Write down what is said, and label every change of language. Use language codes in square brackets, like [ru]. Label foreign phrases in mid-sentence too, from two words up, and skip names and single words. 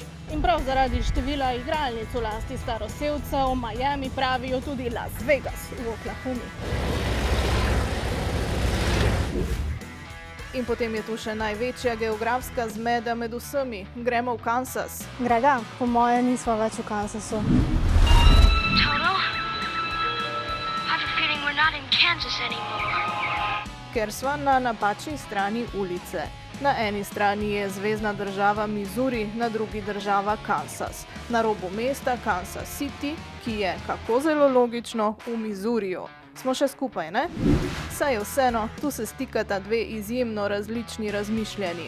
[sl] In prav zaradi števila igralnic v lasti staroselcev Miami pravijo tudi Las Vegas v Oklahomi. In potem je tu še največja geografska zmeda med vsemi. Gremo v Kansas. Grega, po moje nismo več v Kansasu. Toto? [en] I have a feeling we're not in Kansas anymore. [sl] Ker sva na napačni strani ulice. Na eni strani je zvezna država Missouri, na drugi država Kansas. Na robu mesta Kansas City, ki je, kako zelo logično, v Missouriju. Smo še skupaj, ne? Saj je vseeno, tu se stikata dve izjemno različni razmišljanji.